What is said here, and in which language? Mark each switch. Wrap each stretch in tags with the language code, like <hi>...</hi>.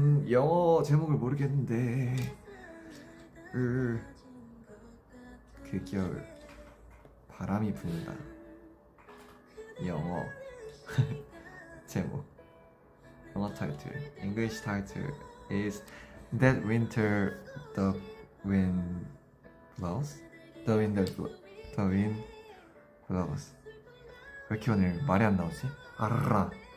<ko>영어 제목을 모르겠는데 그 겨울 바람이 분다. 영어 제목, 영어 타이틀,</ko> <en>English title is That Winter the Wind Blows? The Wind Blows.</en> <ko>왜 이렇게 오늘 말이 안 나오지? 아르라.</ko>